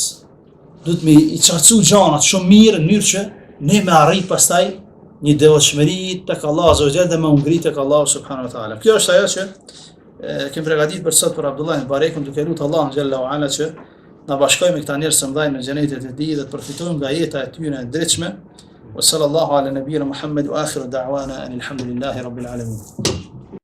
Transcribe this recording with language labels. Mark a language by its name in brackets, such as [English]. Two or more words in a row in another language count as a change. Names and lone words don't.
[Albanian] Duhet me i qartësu gjanat shumë mirë në mënyrë që ne me arrit pastaj një devotshmëri tek Allah [Arabic] عز وجل [Albanian] dhe me ngrit tek Allah [Arabic] سبحانه وتعالى. [Albanian] Kjo është ajo që kem përgatitur për sot për Abdullah ibn Mubarekun, duke lutur Allahun [Arabic] جل وعلا [Albanian] që na bashkojë me këta njerëz të mëdhenj në xhenetin e tij dhe të përfitojmë nga jeta e tyre e drejtshme. [Arabic] وصلى الله على نبينا محمد وآخر دعوانا الحمد لله رب العالمين.